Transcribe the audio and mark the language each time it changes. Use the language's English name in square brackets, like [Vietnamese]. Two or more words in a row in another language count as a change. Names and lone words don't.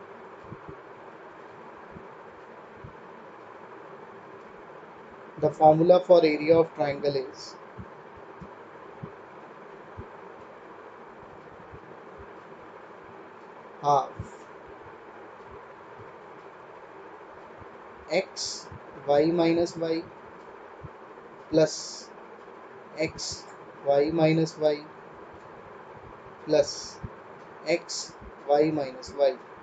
[English] The formula for area of triangle is half x y minus y plus x y minus y plus x y minus y.